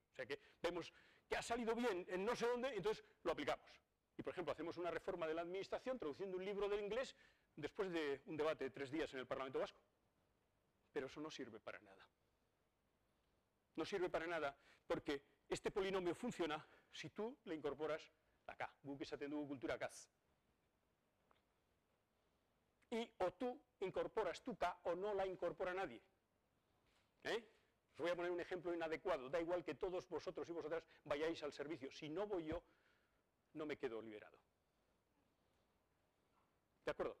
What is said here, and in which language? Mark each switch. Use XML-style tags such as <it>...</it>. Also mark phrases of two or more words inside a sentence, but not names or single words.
<es>O sea que vemos que ha salido bien en no sé dónde, entonces lo aplicamos. Y, por ejemplo, hacemos una reforma de la administración traduciendo un libro del inglés después de un debate de 3 días en el Parlamento Vasco. Pero eso no sirve para nada. No sirve para nada porque este polinomio funciona si tú le incorporas la K,</es> <eu>guk esaten dugu kultura Kaz.</eu> <es>Y o tú incorporas tu K o no la incorpora nadie. Os voy a poner un ejemplo inadecuado. Da igual que todos vosotros y vosotras vayáis al servicio. Si no voy yo, no me quedo liberado. ¿De acuerdo?</es>